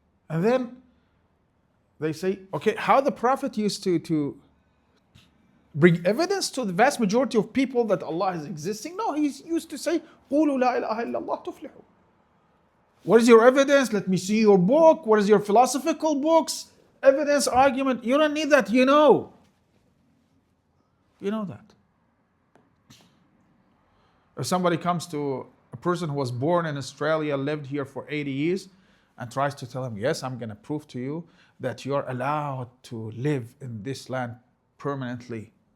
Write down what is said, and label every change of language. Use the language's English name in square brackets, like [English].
[English] And then they say, okay, how the Prophet used to bring evidence to the vast majority of people that Allah is existing? No, he used to say, [Arabic] قُولُوا لَا إِلَهَ إِلَّا اللَّهُ تُفْلِحُوا. [English] What is your evidence? Let me see your book. What is your philosophical books? Evidence, argument. You don't need that, you know. You know that. If somebody comes to a person who was born in Australia, lived here for 80 years, and tries to tell him, yes, I'm going to prove to you that you're allowed to live in this land permanently.